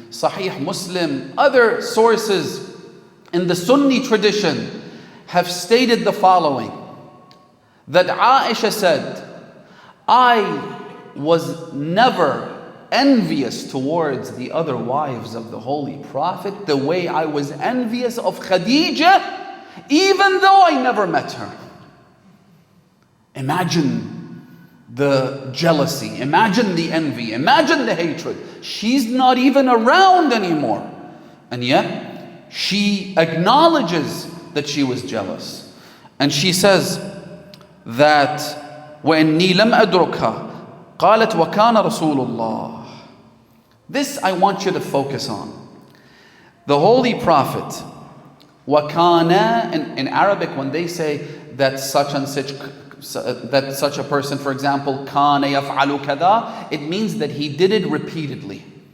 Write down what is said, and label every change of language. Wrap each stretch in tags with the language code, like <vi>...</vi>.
<en>Sahih Muslim, other sources in the Sunni tradition have stated the following, that Aisha said, I was never envious towards the other wives of the Holy Prophet the way I was envious of Khadija, even though I never met her. Imagine the jealousy, imagine the envy, imagine the hatred. She's not even around anymore, and yet she acknowledges that she was jealous. And she says that</en> <ar>وَإِنِّي لَمْ أَدْرُكْهَا قالت وَكَانَ رَسُولُ اللَّهِ.</ar> <en>This I want you to focus on. The Holy Prophet, وَكَانَ, in Arabic when they say that such a person, for example,</en> <ar>كَانَ يَفْعَلُ كَذَا,</ar> <en>it means that he did it repeatedly.</en>